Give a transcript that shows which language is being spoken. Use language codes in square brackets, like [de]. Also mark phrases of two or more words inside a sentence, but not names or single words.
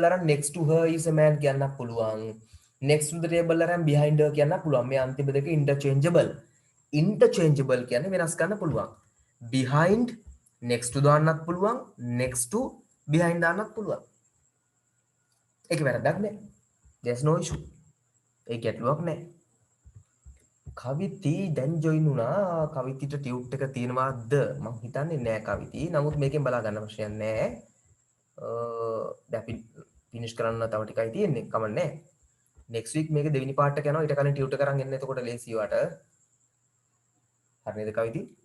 [si] අරන් [en] next to her is a man [si] කියන්නත් පුළුවන් [en] next to the table [si] අරන් [en] behind her [si] කියන්නත් පුළුවන් මේ අන්තිම දෙක interchangeable කියන්නේ වෙනස් කරන්න පුළුවන් [en] behind next to [si] දාන්නත් පුළුවන් [en] next to behind [si] දාන්නත් පුළුවන් ඒක වැරද්දක් නෑ [en] there's no issue [si] ඒක ගැටලුවක් නෑ කවිති දැන් ජොයින් වුණා කවිතිට ටියුට් එක තියෙනවද මම හිතන්නේ නෑ කවිති නමුත් මේකෙන් බලා ගන්න ප්‍රශ්නයක් නෑ දැන් ෆිනිෂ් කරන්න තව ටිකයි තියෙන්නේ කමන්නේ [en] next week [si] මේක දෙවෙනි පාර්ට් එක යනවා ඊට කලින් ටියුට් එක අරන් එන්න එතකොට ලේසි වට හරි නේද කවිති